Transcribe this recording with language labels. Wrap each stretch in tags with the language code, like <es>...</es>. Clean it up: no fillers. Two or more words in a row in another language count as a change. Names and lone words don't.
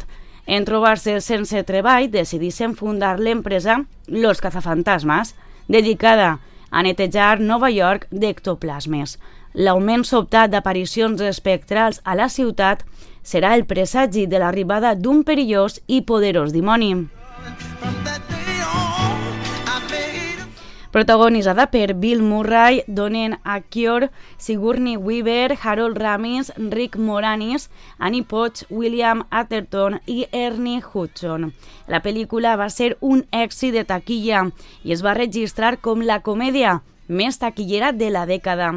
<ca>En trobar-se sense treball, decidissin fundar l'empresa Los cazafantasmas, dedicada a netejar Nova York d'ectoplasmes. L'augment sobtat d'aparicions espectrals a la ciutat serà el presagi de l'arribada d'un perillós i poderós dimoni.</ca> <en>From that day on, I made a</en> <ca>Protagonitzada per Bill Murray, Donen Achior, Sigourney Weaver, Harold Ramis, Rick Moranis, Annie Potts, William Atherton i Ernie Hudson. La pel·lícula va ser un èxit de taquilla i es va registrar com la comèdia més taquillera de la dècada.</ca>